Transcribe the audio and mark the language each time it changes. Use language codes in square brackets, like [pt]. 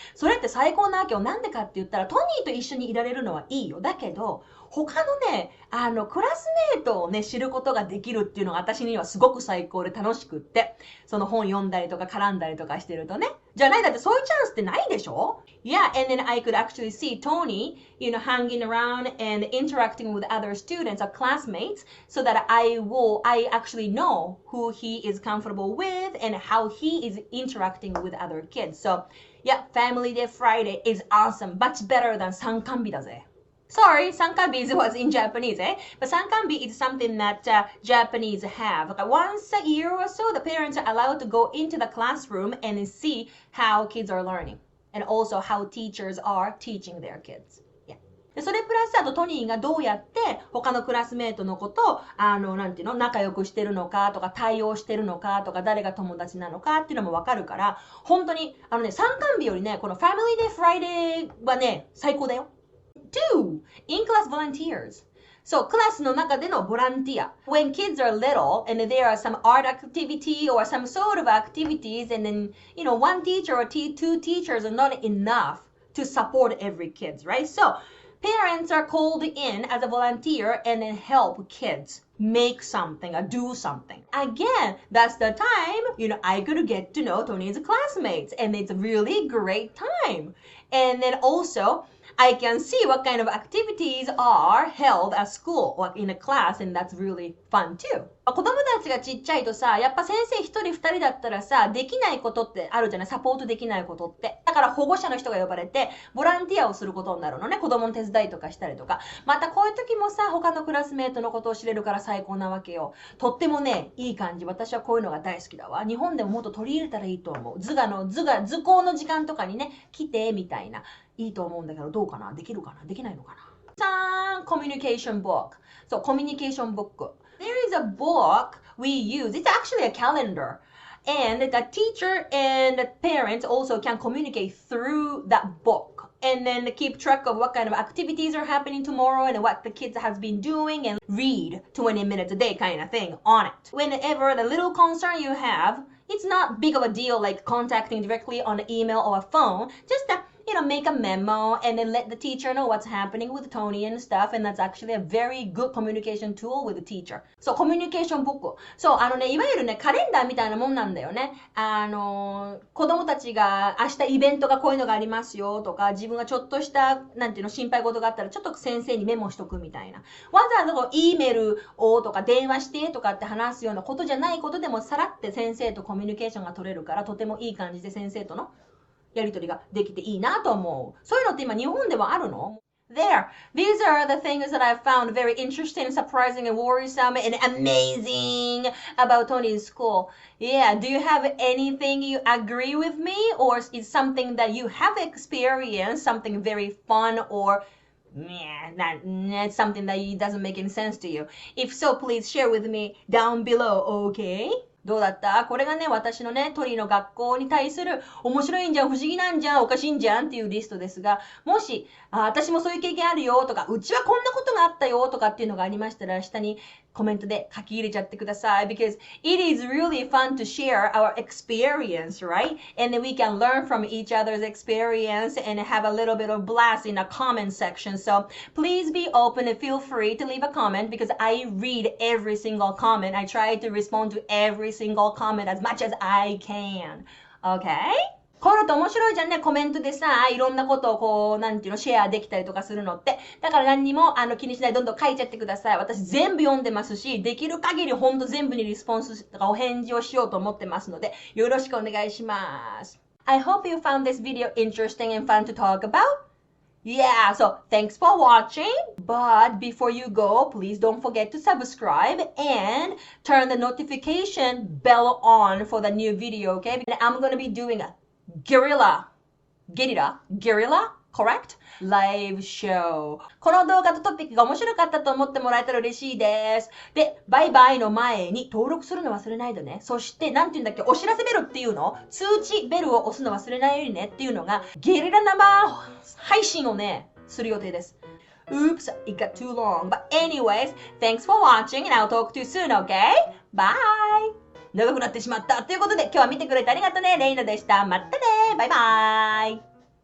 [ja] それって最高なわけよ。なんでかって言ったらトニーと一緒にいられるのはいいよ。だけど、他のね、クラスメートをね、知ることができるっていうのが私にはすごく最高で楽しくって、その本読んだりとか絡んだりとかしてるとね。じゃないだってそういうチャンスってないでしょ？ [en] Yeah, and then I could actually see Tony, hanging around and interacting with other students or classmates so that I actually know who he is comfortable with and how he is interacting with other kids. So, yeah, Family Day Friday is awesome. Much better than [ja] 参観日だぜ。 [en] Sorry, 参観日 was in Japanese, eh? But 参観日 is something that Japanese have. Like once a year or so, the parents are allowed to go into the classroom and see how kids are learning. And also how teachers are teaching their kids. Yeah. [ja] でそれプラスあとトニーがどうやって他のクラスメートの子と仲良くしてるのかとか対応してるのかとか誰が友達なのかっていうのもわかるから本当に参観日よりねこの Family Day Friday はね最高だよ。 [en] 2. In-class volunteers. [ja] So, クラスの中でのボランティア。 [en] When kids are little and there are some art activity or some sort of activities and then, one teacher or two teachers are not enough to support every kid, right? So, parents are called in as a volunteer and then help kids make something or do something. Again, that's the time, I could get to know Tony's classmates and it's a really great time. And then also, I can see what kind of activities are held at school or in a class and that's really fun too. [ja] 子供たちがちっちゃいとさ、やっぱ先生一人二人だったらさ、できないことってあるじゃない？サポートできないことって。だから保護者の人が呼ばれて、ボランティアをすることになるのね。子供の手伝いとかしたりとか。またこういう時もさ、他のクラスメートのことを知れるから最高なわけよ。とってもね、いい感じ。私はこういうのが大好きだわ。日本でももっと取り入れたらいいと思う。図工の時間とかにね、来て、みたいな。いいと思うんだけど、どうかな？できるかな？できないのかな？ [en] Communication book. So, communication book. There is a book we use. It's actually a calendar. And the teacher and the parents also can communicate through that book. And then keep track of what kind of activities are happening tomorrow and what the kids has been doing and read 20 minutes a day kind of thing on it. Whenever the little concern you have, it's not big of a deal like contacting directly on an email or a phone. Just make a memo and then let the teacher know what's happening with Tony and stuff. And that's actually a very good communication tool with the teacher. So, communication book. [ja] そう、いわゆるね、カレンダーみたいなもんなんだよね。子供たちが明日イベントがこういうのがありますよとか、自分がちょっとした、心配事があったら、ちょっと先生にメモしとくみたいな。わざわざこう、E メールをとか電話してとかって話すようなことじゃないことでも、さらって先生とコミュニケーションが取れるから、とてもいい感じで先生とのやりとりができていいなと思う。そういうのって今日本ではあるの？ [en] There. These are the things that I found very interesting, surprising, and worrisome, and amazing about Tony's school. Yeah, do you have anything you agree with me? Or is something that you have experienced, something very fun or it's something that doesn't make any sense to you? If so, please share with me down below, okay? [ja] どうだった？これがね、私のね、トリの学校に対する面白いんじゃん、不思議なんじゃん、おかしいんじゃんっていうリストですが、もし、私もそういう経験あるよとか、うちはこんなことがあったよとかっていうのがありましたら、下にコメントで書き入れちゃってください [en] because it is really fun to share our experience, right? And then we can learn from each other's experience and have a little bit of blast in a comment section. So please be open and feel free to leave a comment because I read every single comment. I try to respond to every single comment as much as I can. Okay? [ja] こういうのって面白いじゃんね。コメントでさ、いろんなことをこう、なんていうの、シェアできたりとかするのって。だから何にも気にしない。どんどん書いちゃってください。私全部読んでますし、できる限りほんと全部にリスポンスとかお返事をしようと思ってますので、よろしくお願いします。 [en] I hope you found this video interesting and fun to talk about.Yeah, so thanks for watching. But before you go, please don't forget to subscribe and turn the notification bell on for the new video, okay? And I'm going to be doing a guerrilla, correct? Live show. [ja] この動画とトピックが面白かったと思ってもらえたら嬉しいです。で、バイバイの前に登録するの忘れないでね。そして、なんて言うんだっけ、お知らせベルっていうの通知ベルを押すの忘れないようにねっていうのが、ゲリラ生配信をね、する予定です。 [en] Oops, it got too long. But anyways, thanks for watching and I'll talk to you soon, okay? Bye! [ja] 長くなってしまった。ということで、今日は見てくれてありがとうね。レイナでした。またね。バイバイ。